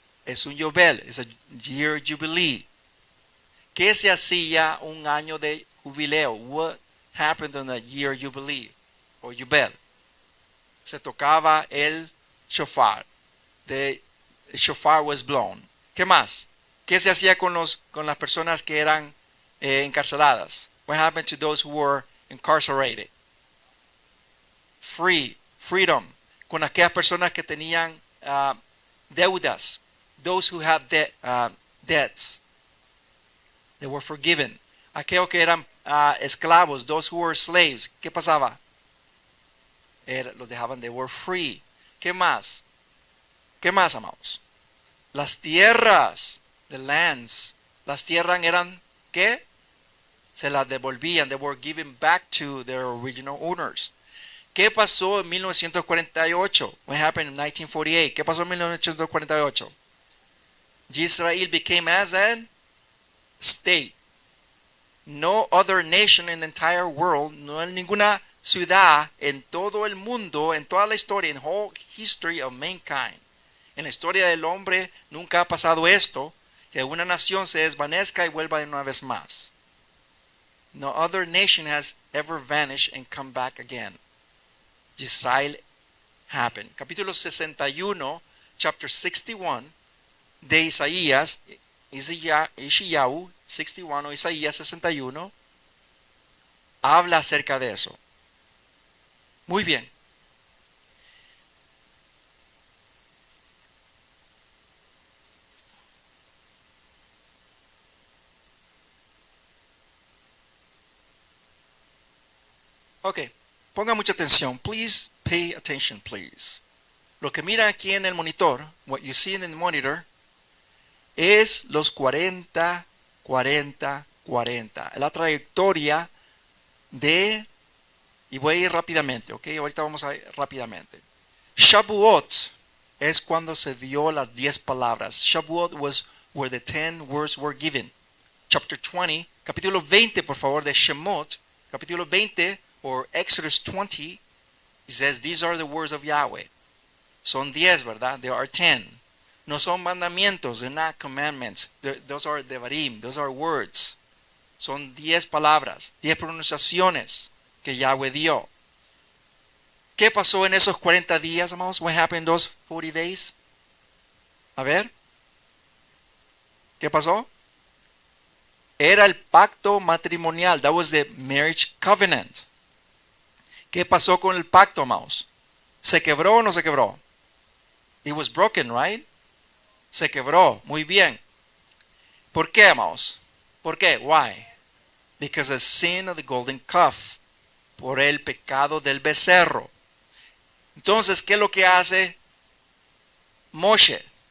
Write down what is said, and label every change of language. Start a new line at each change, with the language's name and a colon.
Spanish: Es un Yobel,
English: es a year jubilee.
Spanish: ¿Qué se hacía un año de jubileo?
English: What happened on the year jubilee o Yubel?
Spanish: Se tocaba el shofar.
English: The shofar was blown.
Spanish: ¿Qué más? ¿Qué se hacía con las personas que eran encarceladas?
English: What happened to those who were incarcerated? Freedom.
Spanish: Con aquellas personas que tenían deudas.
English: those who have debts, they were forgiven.
Spanish: Aquellos que eran esclavos,
English: those who were slaves,
Spanish: ¿qué pasaba? Los dejaban,
English: they were free.
Spanish: ¿Qué más? ¿Qué más, amados? Las tierras,
English: the lands,
Spanish: las tierras eran, ¿qué? Se las devolvían,
English: they were given back to their original owners. ¿Qué pasó en 1948? What happened in 1948?
Spanish: ¿Qué pasó en 1948?
English: Israel became as an state. No other nation in the entire world,
Spanish: no hay ninguna ciudad en todo el mundo, en toda la historia,
English: in the whole history of mankind.
Spanish: En la historia del hombre nunca ha pasado esto, que una nación se desvanezca y vuelva una vez más.
English: No other nation has ever vanished and come back again. Israel happened.
Spanish: Capítulo 61,
English: chapter 61
Spanish: de Isaías, Ishayahu 61 o Isaías 61, habla acerca de eso. Muy bien. Ok, ponga mucha atención.
English: Please pay attention, please.
Spanish: Lo que mira aquí en el monitor,
English: what you see in the monitor,
Spanish: es los 40, 40, 40. La trayectoria de, y voy a ir rápidamente, ok, ahorita vamos a ir rápidamente. Shavuot es cuando se dio las 10 palabras.
English: Shavuot was where the 10 words were given. Chapter 20,
Spanish: capítulo 20, por favor, de Shemot, capítulo 20,
English: or Exodus 20, it says, these are the words of Yahweh.
Spanish: Son 10, ¿verdad?
English: There are 10.
Spanish: No son mandamientos,
English: they're not commandments. Those are devarim, those are words.
Spanish: Son 10 palabras, 10 pronunciaciones que Yahweh dio. ¿Qué pasó en esos 40 días, amados?
English: What happened in those 40 days?
Spanish: A ver. ¿Qué pasó? Era el pacto matrimonial.
English: That was the marriage covenant.
Spanish: ¿Qué pasó con el pacto, amados? ¿Se quebró o no se quebró?
English: It was broken, right?
Spanish: Se quebró. Muy bien. ¿Por qué, amados? ¿Por qué?
English: Why? Because of the sin of the golden calf.
Spanish: Por el pecado del becerro. Entonces, ¿qué es lo que hace Moshe?